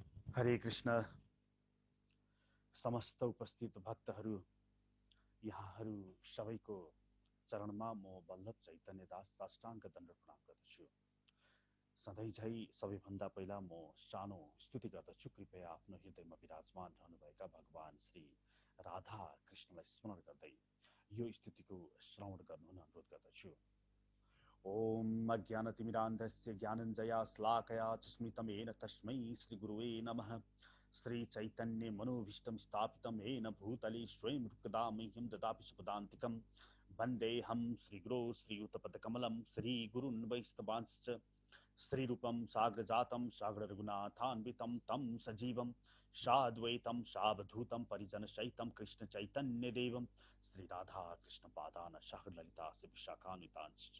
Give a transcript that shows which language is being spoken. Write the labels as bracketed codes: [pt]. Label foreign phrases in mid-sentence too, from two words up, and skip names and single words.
[ne] हरे कृष्ण। समस्त उपस्थित भक्तहरू, यहाँहरू सबैको चरणमा म वल्लभ चैतन्य दास साष्टाङ्ग दण्ड प्रणाम गर्दछु। सधैँ झै सबैभन्दा पहिला म सानो स्तुति गर्दछु। कृपया आफ्नो हृदयमा विराजमान रहनुभएका भगवान श्री राधा कृष्णलाई स्मरण गर्दै यो स्तुतिको श्रवण गर्नुहुन अनुरोध गर्दछु। [sa] ओम अज्ञानतिमिरान्धस्य ज्ञानञ्जयाश्लाकया चस्मितमेन तस्मै श्रीगुरुवे नमः। श्री चैतन्य मनोभीष्टं स्थापितं येन भूतले स्वयं रूपकदा मह्यं ददाति सुपदान्तिकं। वन्देऽहं श्रीगुरो श्रीयुतपदकमलं श्रीगुरुन् वैष्णवांश्च श्रीरूपं साग्रजातं सागररघुनाथान्वितं तं सजीवं साद्वैतं सावधूतं परिजनसहितं कृष्णचैतन्यदेवं श्रीराधा कृष्णपादान सागरललिता विशाखान्वितांश्च।